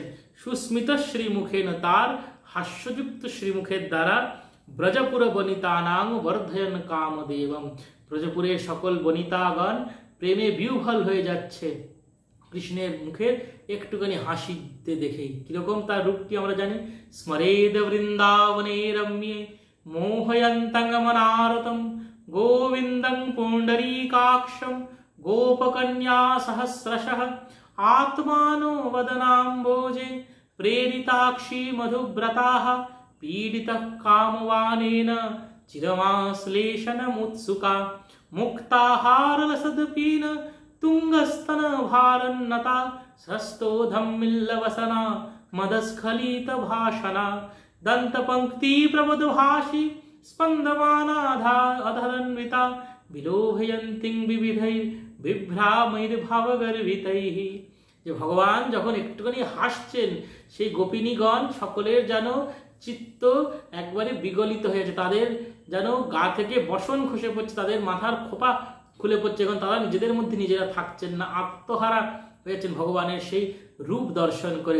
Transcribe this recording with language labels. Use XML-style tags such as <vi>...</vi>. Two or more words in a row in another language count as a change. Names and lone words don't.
<sa>সুস্মিত শ্রীমুখেন,</sa> <bn>তার হাস্যযুক্ত শ্রীমুখের দ্বারা</bn> <sa>ব্রজপুর বনিতানাং বর্ধয়ন কামদেবম,</sa> <bn>ব্রজপুরের সকল বনিতাগণ প্রেমে বিহ্বল হয়ে যাচ্ছে কৃষ্ণের মুখের একটুখানি হাসিতে দেখেই। কিরকম তার রূপটি আমরা জানি।</bn> <sa>স্মরেদ বৃন্দাবনে রম্যে মোহয়ন্তং মনারতম গোবিন্দং পুণ্ডরীকাক্ষম গোপকন্যা সহস্রশঃ আত্মানো বদনাম্বোজে প্রেরিতাক্ষী মধুব্রতাः পীডিতः কামवानेन চিরমাশ্লেষণमुत्सुका मुक्ताहारलसदपीन तुंगस्तन भारन्नता सस्तोधम्मिल्लवसना मदस्खलित भाषणा दंतपंक्ति प्रबुद्भाषी स्पंदमानाधा अधरन्विता विलोभयन्तीं विविधैर् बिभ्रामैर्भावगर्भितैः।</sa> <bn>যে ভগবান যখন একটুখানি হাসছেন, সেই গোপিনীগণ সকলের যেন চিত্ত একবারে বিগলিত হয়েছে, তাদের যেন গা থেকে বসন খসে পড়ছে, তাদের মাথার খোপা খুলে পড়ছে, এখন তারা নিজেদের মধ্যে নিজেরা থাকছেন না, আত্মহারা হয়েছেন ভগবানের সেই রূপ দর্শন করে।</bn>